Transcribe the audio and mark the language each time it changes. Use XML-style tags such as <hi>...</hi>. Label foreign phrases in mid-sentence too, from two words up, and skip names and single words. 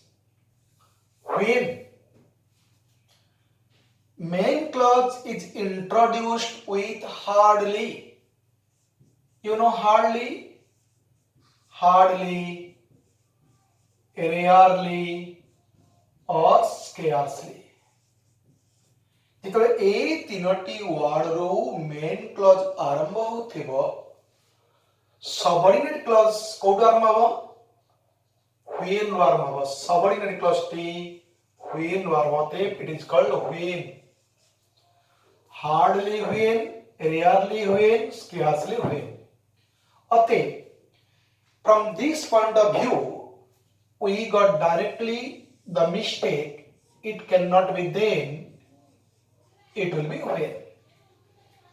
<en>When main clause is introduced with hardly. You know hardly, hardly, rarely or scarcely.</en> <or>ଯେତେବେଳେ ଏଇ ତିନୋଟି ୱାର୍ଡରୁ</or> <en>main clause</en> <or>ଆରମ୍ଭ ହେଉଥିବ,</or> <en>subordinate clause</en> <or>କୋଉଠୁ ଆରମ୍ଭ ହେବ? when ରୁ ଆରମ୍ଭ ହେବ.</or> <en>subordinate clauseଟି</en> <or>when ରୁ ଆରମ୍ଭ ହେଉଥିବ.</or> <en>it is called when. hardly when, rarely when, scarcely when. Okay, from this point of view, we got directly the mistake. It cannot be then, it will be when.</en>